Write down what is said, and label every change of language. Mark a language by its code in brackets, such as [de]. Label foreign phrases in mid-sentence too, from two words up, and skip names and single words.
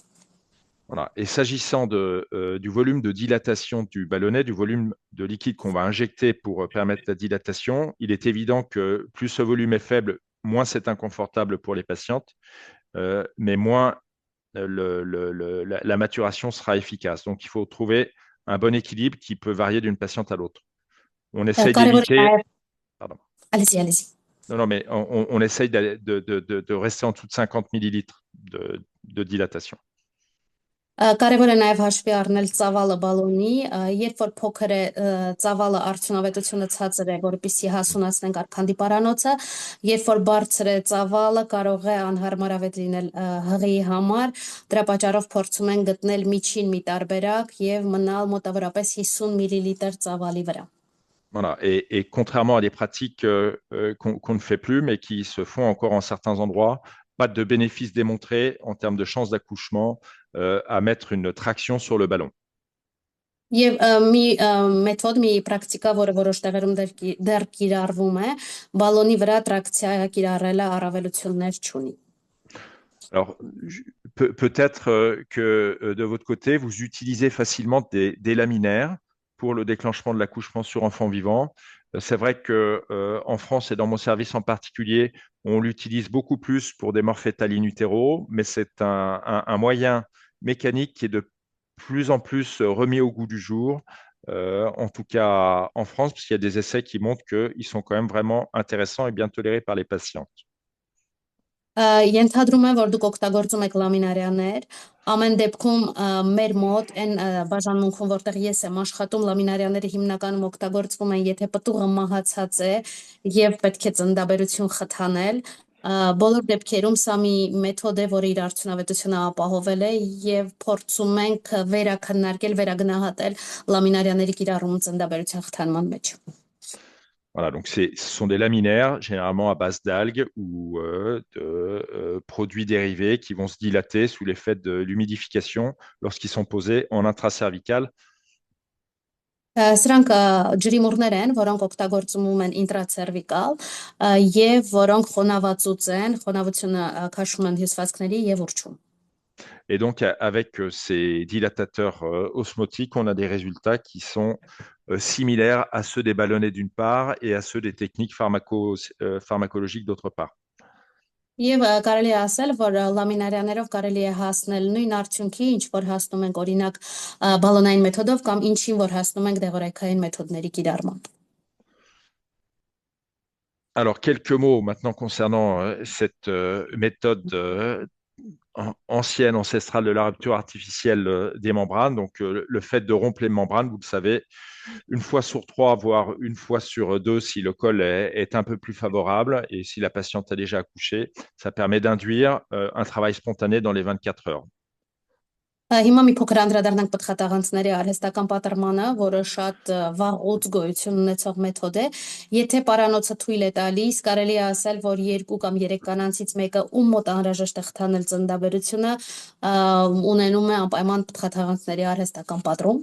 [fr] Voilà. Et s'agissant du volume de dilatation du ballonnet, du volume de liquide qu'on va injecter pour permettre la dilatation, il est évident que plus ce volume est faible, moins c'est inconfortable pour les patientes, mais moins la maturation sera efficace. Donc, il faut trouver un bon équilibre qui peut varier d'une patiente à l'autre. On essaye d'éviter... Pardon. Allez-y. Non, mais on essaye de rester en dessous de 50 millilitres de dilatation. [hy] Կարևոր է նաև հաշվի առնել ծավալը բալոնի, երբ որ փոքր է ծավալը արդյունավետությունը ցածր է, որպեսզի հասունացնենք արքանդի պարանոցը, երբ որ բարձր է ծավալը կարող է անհարմարավետ լինել հղի համար, դրա պատճառով փորձում ենք գտնել միջին մի տարբերակ եւ մնալ մոտավորապես 50 մլ ծավալի վրա։ [fr] Voilà. Et contrairement à des pratiques qu'on ne fait plus, mais qui se font encore en certains endroits, pas de bénéfice démontré en termes de chances d'accouchement à mettre une traction sur le ballon. [hy] Եվ մի մեթոդ, մի պրակտիկա, որը որոշ տեղերում դեռ կիրառվում է, բալոնի վրա տրակցիա կիրառելը առավելություններ չունի։ [fr] Alors, peut-être que de votre côté, vous utilisez facilement des laminaires pour le déclenchement de l'accouchement sur enfant vivant. C'est vrai qu'en France et dans mon service en particulier, on l'utilise beaucoup plus pour des morts fétales in utero, mais c'est un moyen mécanique qui est de plus en plus remis au goût du jour, en tout cas en France, parce qu'il y a des essais qui montrent qu'ils sont quand même vraiment intéressants et bien tolérés par les patientes. [hy] Ենթադրում եմ, որ դուք օգտագործում եք լամինարիաներ, ամեն դեպքում մեր մոտ այն բաժանմունքում, որտեղ ես եմ աշխատում, լամինարիաները հիմնականում օգտագործվում են, եթե պտուղը մահացած է եւ պետք է ծննդաբերություն խթանել։ Բոլոր դեպքերում սա մի մեթոդ է, որը իր արդյունավետությունը ապահովել է եւ փորձում ենք վերաքննարկել, վերագնահատել լամինարիաների կիրառումը ծննդաբերության խթանման մեջ։ [fr] Voilà, donc ce sont des laminaires, généralement à base d'algues ou de produits dérivés qui vont se dilater sous l'effet de l'humidification lorsqu'ils sont posés en intracervical. [hy] Սրանք ջրիմուռներ են, որոնք օգտագործվում են ինտրացերվիկալ եւ որոնք խոնավացուց են, խոնավությունը քաշում են հյուսվածքների եւ ուրճում։ [fr] Et donc, avec ces dilatateurs osmotiques, on a des résultats qui sont similaires à ceux des ballonnets d'une part et à ceux des techniques pharmacologiques d'autre part. [hy] Եվ կարելի է ասել, որ լամինարիաներով կարելի է հասնել նույն արդյունքի, ինչ որ հասնում ենք օրինակ բալոնային մեթոդով կամ ինչին որ հասնում ենք դեղորայքային մեթոդների կիրառմամբ։ [fr] Alors, quelques mots maintenant concernant cette méthode ancienne, ancestrale de la rupture artificielle des membranes. Donc, le fait de rompre les membranes, vous le savez, une fois sur 3, voire une fois sur 2, si le col est un peu plus favorable et si la patiente a déjà accouché, ça permet d'induire un travail spontané dans les 24 heures. [hy] Հիմա մի փոքր անդրադառնանք պտղատաղանցների արհեստական պատրմանը, որը շատ վաղուց գոյություն ունեցող մեթոդ է։ Եթե պարանոցը թույլ է տալիս, կարելի է ասել, որ 2 կամ 3 կանանցից մեկը ում մոտ անհրաժեշտ է խթանել ծննդաբերությունը, ունենում է անպայման պտղատաղանցների արհեստական պատրում։